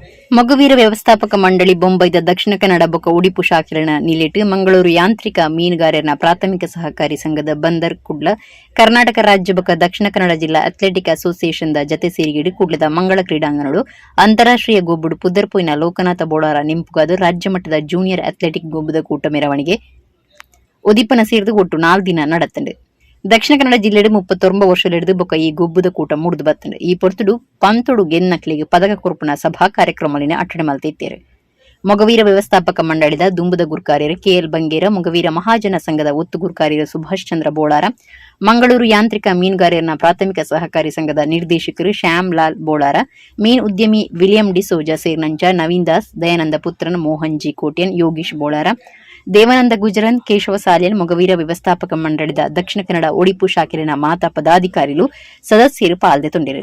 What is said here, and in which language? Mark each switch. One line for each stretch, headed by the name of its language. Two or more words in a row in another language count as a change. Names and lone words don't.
Tulu: ಮಗುವೀರ ವ್ಯವಸ್ಥಾಪಕ ಮಂಡಳಿ ಬೊಂಬೈದ ದಕ್ಷಿಣ ಕನ್ನಡ ಬೊಕ್ಕ ಉಡುಪಿ ಶಾಖೆನ ನಿಲಿಟ್ಟು ಮಂಗಳೂರು ಯಾಂತ್ರಿಕ ಮೀನುಗಾರರ ಪ್ರಾಥಮಿಕ ಸಹಕಾರಿ ಸಂಘದ ಬಂದರ್ ಕುಡ್ಲ ಕರ್ನಾಟಕ ರಾಜ್ಯ ಬೊಕ್ಕ ದಕ್ಷಿಣ ಕನ್ನಡ ಜಿಲ್ಲಾ ಅಥ್ಲೆಟಿಕ್ ಅಸೋಸಿಯೇಷನ್ ಜತೆ ಸೇರಿಗಿಡು ಕುಡ್ಲದ ಮಂಗಳ ಕ್ರೀಡಾಂಗಣಗಳು ಅಂತಾರಾಷ್ಟ್ರೀಯ ಗೊಬ್ಬುಡು ಪುದರ್ಪೋಯಿನ ಲೋಕನಾಥ ಬೋಳಾರ ನಿಂಪುಗಾದ ರಾಜ್ಯ ಮಟ್ಟದ
English: junior athletic
Tulu: ಗೊಬ್ಬುದ ಕೂಟ ಮೆರವಣಿಗೆ ಉದಿಪನ ಸೇರಿದು ಒಟ್ಟು 4 ದಿನ ನಡತಂಡು. ದಕ್ಷಿಣ ಕನ್ನಡ ಜಿಲ್ಲೆಡು 39 ವರ್ಷಲಿಡಿದು ಬೊಕ್ಕ ಈ ಗೊಬ್ಬುದ ಕೂಟ ಮುಡಿದು ಬತ್ತಂಡು. ಈ ಪೊರ್ತುಡು ಪಂತೊಡು ಗೆನ್ನಕ್ಲಿಗೆ ಪದಕ ಕೊರ್ಪುನ ಸಭಾ ಕಾರ್ಯಕ್ರಮಲಿನ ಅಟ್ಟಣೆ ಮಲ್ತಿತ್ತೇರು. ಮೊಗವೀರ ವ್ಯವಸ್ಥಾಪಕ ಮಂಡಳಿದ ದುಂಬುದ ಗುರ್ಕಾರ್ಯರು ಕೆಎಲ್ ಬಂಗೇರ, ಮೊಗವೀರ ಮಹಾಜನ ಸಂಘದ ಒತ್ತು ಗುರ್ಕಾರ್ಯರು ಸುಭಾಷ್ ಚಂದ್ರ ಬೋಳಾರ, ಮಂಗಳೂರು ಯಾಂತ್ರಿಕ ಮೀನುಗಾರರ ಪ್ರಾಥಮಿಕ ಸಹಕಾರಿ ಸಂಘದ ನಿರ್ದೇಶಕರು ಶ್ಯಾಮ್ ಲಾಲ್ ಬೋಳಾರ, ಮೀನ್ ಉದ್ಯಮಿ ವಿಲಿಯಂ ಡಿಸೋಜಾ ಸೇರ್ನಂಚ ನವೀನ್ ದಾಸ್, ದಯಾನಂದ ಪುತ್ರನ್, ಮೋಹನ್ ಜಿ ಕೋಟ್ಯನ್, ಯೋಗೀಶ್ ಬೋಳಾರ, ದೇವಾನಂದ ಗುಜರನ್, ಕೇಶವ ಸಾಲಿಯನ್, ಮೊಗವೀರ ವ್ಯವಸ್ಥಾಪಕ ಮಂಡಳಿದ ದಕ್ಷಿಣ ಕನ್ನಡ ಉಡುಪಿ ಶಾಖೆನ ಮಾತಾ ಪದಾಧಿಕಾರಿಗಳು ಸದಸ್ಯರು ಪಾಲ್ಗೊಂಡಿರು.